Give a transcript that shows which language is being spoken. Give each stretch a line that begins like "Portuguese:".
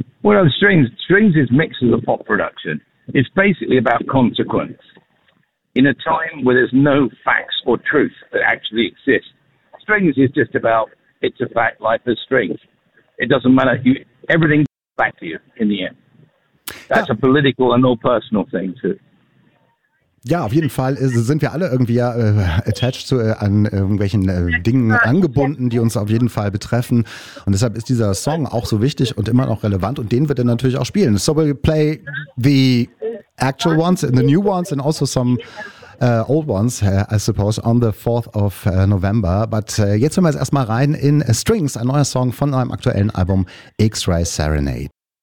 English: Well, Strings is mixed with a pop production. It's basically about consequence. In a time where there's no facts or truth that actually exist, Strings is just about, it's a fact, life is strings. It doesn't matter. Everything comes back to you in the end. That's a political and no personal thing, too.
German: Ja, auf jeden Fall sind wir alle irgendwie attached zu an irgendwelchen Dingen angebunden, die uns auf jeden Fall betreffen. Und deshalb ist dieser Song auch so wichtig und immer noch relevant. Und den wird er natürlich auch spielen.
English: So we'll play the actual ones and the new ones and also some old ones, I suppose, on the 4th of November.
German: But jetzt hören wir jetzt erstmal rein in Strings, ein neuer Song von eurem aktuellen Album X-Ray Serenade.